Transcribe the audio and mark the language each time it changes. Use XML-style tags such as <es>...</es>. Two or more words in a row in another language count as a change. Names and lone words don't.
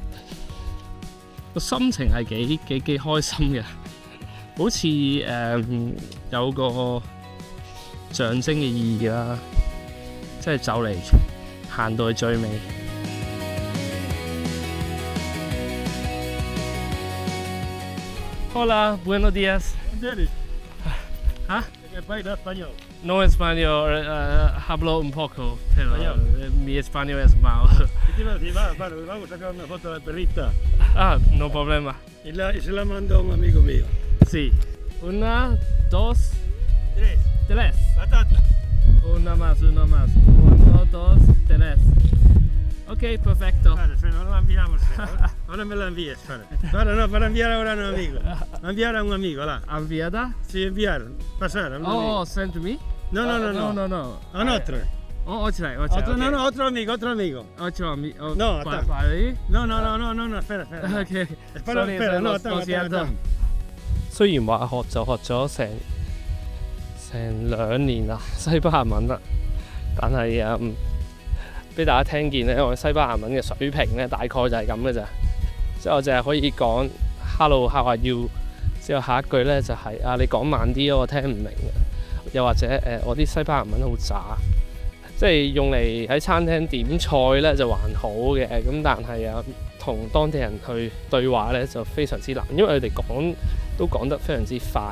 <yue>個心情係幾開心嘅，好似有個象徵嘅意義啦，即係就嚟行到去最尾。</yue> <es>Hola, buenos días. ¿Ah? No español, hablo un poco, pero mi español es malo. Vamos a sacar una foto de la perrita. Ah, no problema. Y se la mandó un amigo mío. Sí. 1, 2, 3. Patata. Una más. 1, 2, 3. Ok, perfecto. Vale, no la enviamos. Ahora me la envíes. Para enviar ahora a un amigo. Enviar a un amigo, ¿la? ¿Enviada? Sí, enviar. Pasar.</es> <en>Oh, send to me?</en> <es>No. A un otro. Otro. No, otro amigo. Otro amigo. No, para ahí? No, espera. Ok. Espera, no, está.</es> <yue>雖然話學咗成2年啦，西班牙文啦，但係俾大家聽見咧，我西班牙文嘅水平咧大概就係咁嘅咋，即係我淨係可以講</yue> <en>Hello how are you，</en> <yue>之後下一句咧就係你講慢啲我聽唔明嘅，又或者我啲西班牙文好渣，即係用嚟喺餐廳點菜咧就還好嘅，咁但係同當地人去對話咧就非常之難，因為佢哋都講得非常之快。</yue>